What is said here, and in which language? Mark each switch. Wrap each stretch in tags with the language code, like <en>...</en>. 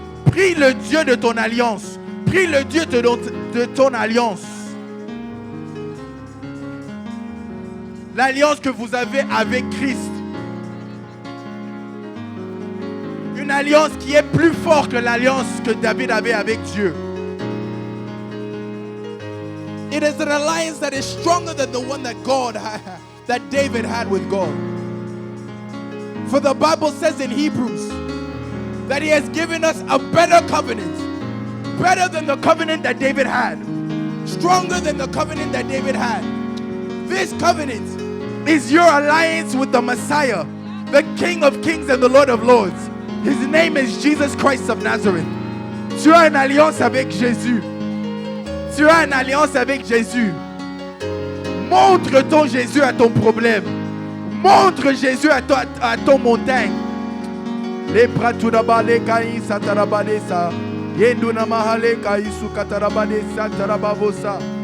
<fr>Prie le Dieu de ton alliance. Prie le Dieu de ton alliance. L'alliance que vous avez avec Christ. Une alliance qui est plus forte que l'alliance que David avait avec Dieu.</fr> <en>It is an alliance that is stronger than the one that David had with God. For the Bible says in Hebrews that He has given us a better covenant. Better than the covenant that David had. Stronger than the covenant that David had. This covenant is your alliance with the Messiah, the King of Kings and the Lord of Lords. His name is Jesus Christ of Nazareth.</en> <fr>Tu as une alliance avec Jésus. Tu as une alliance avec Jésus. Montre ton Jésus à ton problème. Montre Jésus à ton montagne. Les pratudabale kai satarabale sa. Yenduna mahale kai sukatarabale satarababosa.</fr>